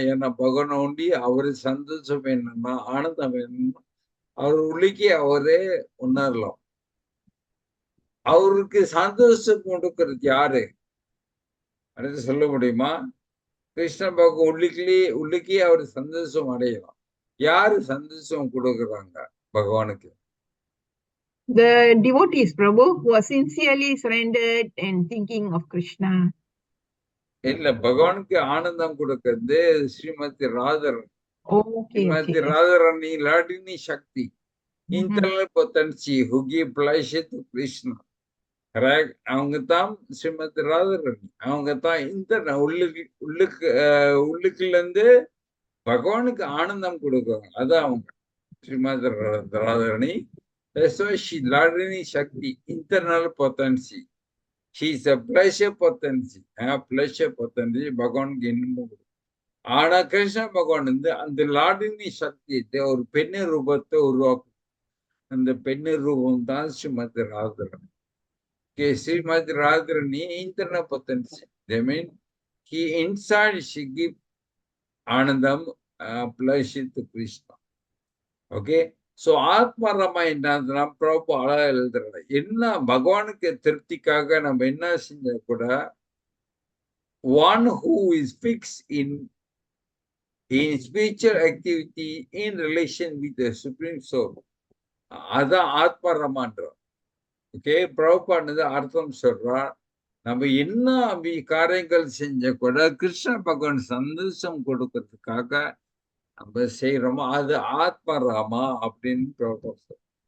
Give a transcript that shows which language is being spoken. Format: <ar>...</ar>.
<ta>ஏன்னா பகவானை ஒண்டி அவரு சந்தோஷம் வேணும்னா, ஆனந்தம் வேணும்னா அவர் உள்ளுக்கே அவரே உணரலாம். அவருக்கு சந்தோஷம் கொடுக்கறது யாரு அடுத்து சொல்ல முடியுமா? கிருஷ்ண பகவான் உள்ளுக்கே அவர் சந்தோஷம் அடையலாம். யாரு சந்தோஷம் கொடுக்குறாங்க பகவானுக்கு?</ta> <en>The devotees, Prabhu, who are sincerely surrendered and thinking of Krishna.</en> <ta>இல்ல, பகவானுக்கு ஆனந்தம் கொடுக்கிறது ஸ்ரீமதி ராதரன்.</ta> <en>ஸ்ரீமதி ராதராணி லாடினி சக்தி, internal potency who give pleasure to Krishna.</en> <ta>Correct. அவங்க தான் ஸ்ரீமதி ராதராணி. அவங்க தான் இந்த உள்ளுக்குள்ள இருந்து பகவானுக்கு ஆனந்தம் கொடுக்குறாங்க. அதான் அவங்க Srimathi ராதராணி.</ta> <en>she லாடினி சக்தி, internal potency. She is a pleasure potency. pleasure potency</en> <ta>பகவானுக்கு இன்பம் கொடுக்கும். ஆனா கிருஷ்ண பகவான் அந்த லாடினி சக்தியத்தை ஒரு பெண்ணு ரூபத்தை உருவாக்கும். அந்த பெண்ணு ரூபம் தான் Srimathi ராதராணி.</ta> <en>Srimati Radharani internal potency. They mean inside she give Anandam pleasure to Krishna. Okay.</en> <ta>So ஆத்மாராமா என்ன ப்ராப்பர் அழகா எழுதுறாங்க. என்ன பகவானுக்கு திருப்திக்காக நம்ம என்ன செஞ்சா கூட,</ta> <en>one who is fixed in in spiritual activity in relation with the Supreme Soul.</en> <ta>அதான் ஆத்மரமான்றோம். ஓகே, பிரபுபானது அர்த்தம் சொல்றா, நம்ம என்ன காரியங்கள் செஞ்ச கூட கிருஷ்ண பகவான் சந்தோஷம் கொடுக்கறதுக்காக நம்ம செய்யறோமோ அது ஆத்மராமா அப்படின்னு பிரபுபா சொல்றார்.</ta>